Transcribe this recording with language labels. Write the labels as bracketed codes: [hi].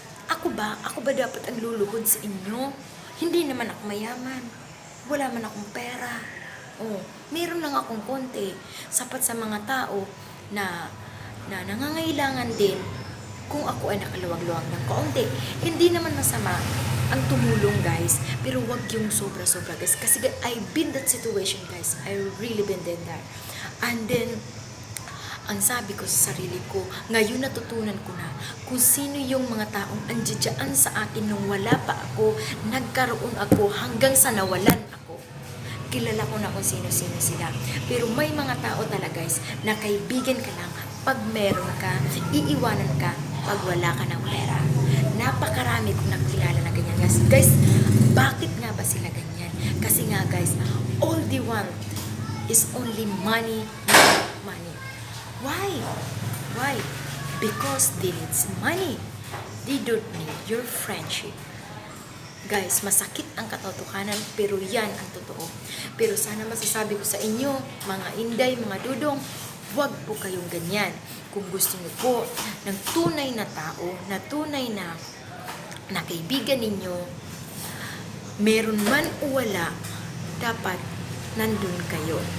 [tl] Ako ba dapat ang luluhod sa inyo? Hindi naman ako mayaman. Wala man akong pera. Meron lang akong konti. Sapat sa mga tao na nangangailangan din kung ako ay nakaluwag-luwag ng kaunti. Hindi naman masama ang tumulong guys, pero wag yung sobra-sobra guys. [en] Kasi I've been that situation guys. I really been in that. And then, [tl] ang sabi ko sa sarili ko, ngayon natutunan ko na kung sino yung mga taong andiyan sa akin nung wala pa ako, nagkaroon ako hanggang sa nawalan ako. Kilala ko na kung sino-sino sila. Pero may mga tao talaga guys, na kaibigan ka lang pag meron ka, iiwanan ka pag wala ka ng pera. Napakarami kong nakilala na ganyan guys. Guys, bakit nga ba sila ganyan? Kasi nga [en] guys, all they want is only money, money. Why? Because they need money. They don't need your friendship. [tl] Guys, masakit ang katotohanan, pero yan ang totoo. Pero sana masasabi ko sa inyo, mga Inday, mga Dudong, huwag po kayong ganyan. Kung gusto niyo po ng tunay na tao, na tunay na kaibigan ninyo, meron man o wala, dapat nandun kayo.